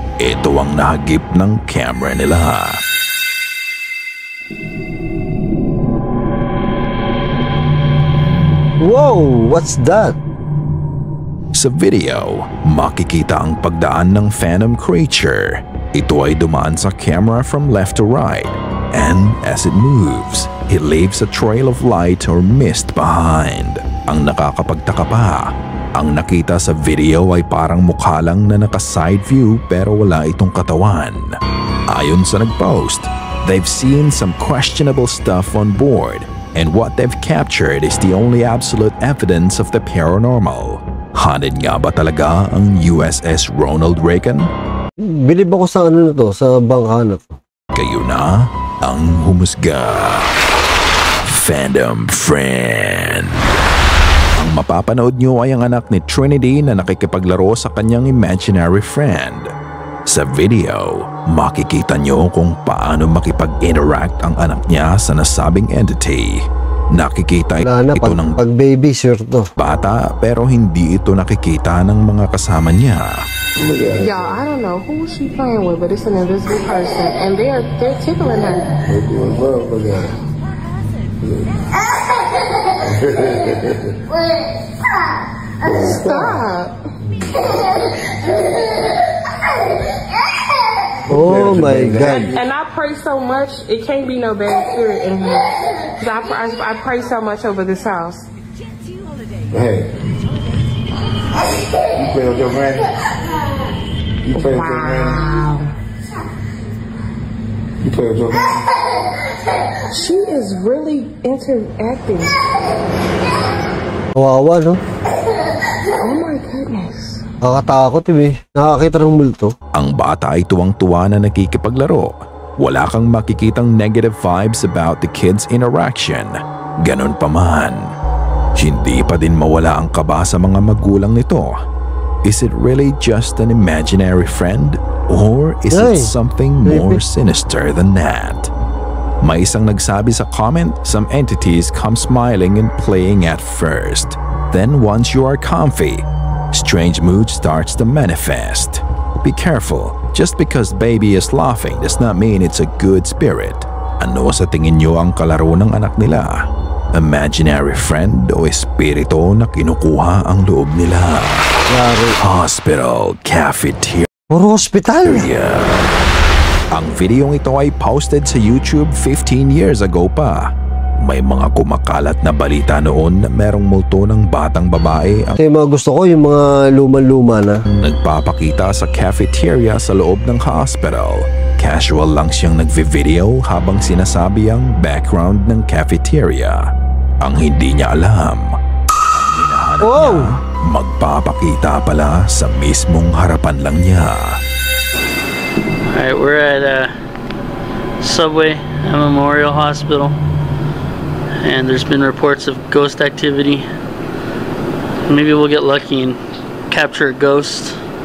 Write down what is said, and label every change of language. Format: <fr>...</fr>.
<tl>Ito ang nahagip ng camera nila.</tl> <en>Whoa, what's that?</en> <tl>Sa video, makikita ang pagdaan ng phantom creature. Ito ay dumaan sa camera</tl> <en>from left to right, and as it moves, it leaves a trail of light or mist behind.</en> <tl>Ang nakakapagtaka pa, ang nakita sa video ay parang mukha lang na naka-side view pero wala itong katawan. Ayon sa nag-post,</tl> <en>they've seen some questionable stuff on board, and what they've captured is the only absolute evidence of the paranormal.</en> <tl>Haunted nga ba talaga ang USS Ronald Reagan? Bilib ako sa ano na to, sa bangka na to. Kayo na ang humusga. Fandom Friend. Ang mapapanood nyo ay ang anak ni Trinity na nakikipaglaro sa kanyang imaginary friend. Sa video, makikita nyo kung paano makipag-interact ang anak niya sa nasabing entity. Nakikita ito ng pag-baby sure to. Bata pero hindi ito nakikita ng mga kasama niya.</tl> <en>Y'all, I don't know who she playing with, but it's an invisible person, and they're tickling her. Stop. Oh my God. And I pray so much, it can't be no bad spirit in here. 'Cause I pray so much over this house. Hey. You play with your man? You play with your man? You play with your man? She is really interacting.</en> <tl>Kawawa, no?</tl> <en>Oh my goodness.</en> <tl>Nakakatakot, eh. Nakakita ng multo. Ang bata ay tuwang-tuwa na nakikipaglaro. Wala kang makikitang</tl> <en>negative vibes about the kids' interaction.</en> <tl>Ganon pa man, hindi pa din mawala ang kaba sa mga magulang nito.</tl> <en>Is it really just an imaginary friend? Or is it something more sinister than that?</en> <tl>May isang nagsabi sa comment,</tl> <en>some entities come smiling and playing at first. Then once you are comfy, strange mood starts to manifest. Be careful, just because baby is laughing does not mean it's a good spirit.</en> <tl>Ano sa tingin nyo ang kalaro ng anak nila? Imaginary friend o espiritu na kinukuha ang loob nila?</tl> <en>Hospital cafeteria.</en> <tl>Puro hospital. Ang videong ito ay posted sa YouTube</tl> <en>15 years ago</en> <tl>pa. May mga kumakalat na balita noon na merong multo ng batang babae ang ito yung mga gusto ko, yung mga luman-luma na nagpapakita sa cafeteria sa loob ng hospital. Casual lang siyang nagvi-video habang sinasabi ang background ng cafeteria. Ang hindi niya alam, ang hinahanap niya, magpapakita pala sa mismong harapan lang niya.</tl> <en>Alright, we're at Subway at Memorial Hospital. And there's been reports of ghost activity. Maybe we'll get lucky and capture a ghost.</en>